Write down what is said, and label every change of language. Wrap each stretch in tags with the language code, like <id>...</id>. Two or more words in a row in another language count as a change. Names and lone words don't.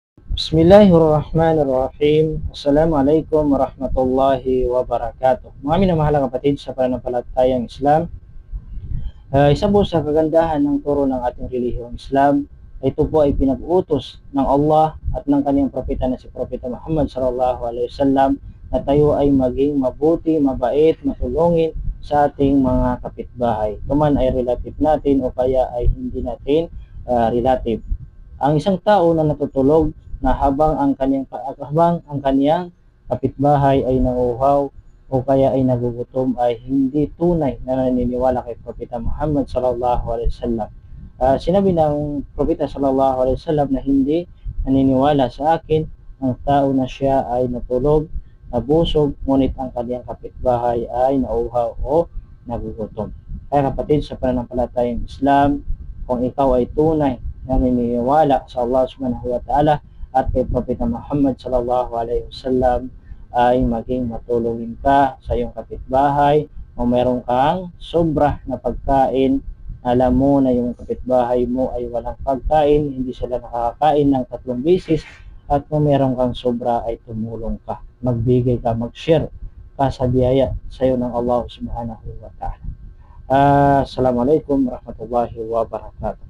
<ar>بسم الله الرحمن الرحيم. السلام عليكم ورحمة الله وبركاته.</ar> <tl>Mga minamahal kapatid sa pananampalatayang Islam, isa po sa kagandahan ng turo ng ating relihiyong Islam, ito po ay pinag-utos ng Allah at ng kanyang propeta na si Propeta Muhammad</tl> <ar>صلى الله عليه وسلم</ar> <tl>na tayo ay maging mabuti, mabait, matulungin sa ating mga kapitbahay. Ito man ay relative natin o kaya ay hindi natin relative. Ang isang tao na natutulog na habang ang kanyang kapitbahay ay nauuhaw o kaya ay nagugutom ay hindi tunay na naniniwala kay Propeta Muhammad</tl> <ar>صلى الله عليه وسلم.</ar> <tl>Sinabi ng Propeta</tl> <ar>صلى الله عليه وسلم</ar> <tl>na hindi naniniwala sa akin ang tao na siya ay natulog, nabusog, ngunit ang kanyang kapitbahay ay nauuhaw o nagugutom. Kaya kapatid, sa pananampalatayang Islam, kung ikaw ay tunay naniniwala sa Allah</tl> <ar>سبحانه وتعالى</ar> <tl>at kay</tl> <ar>Propeta Muhammad صلى الله عليه وسلم,</ar> <tl>ay maging matulungin ka sa iyong kapitbahay o meron kang sobra na pagkain, alam mo na yung kapitbahay mo ay walang pagkain, hindi sila nakakain ng 3 beses, at kung meron kang sobra ay tumulong ka, magbigay ka, mag-share ka sa biyaya sa iyo ng Allah</tl> <ar>سبحانه وتعالى. السلام عليكم ورحمة الله وبركاته.</ar>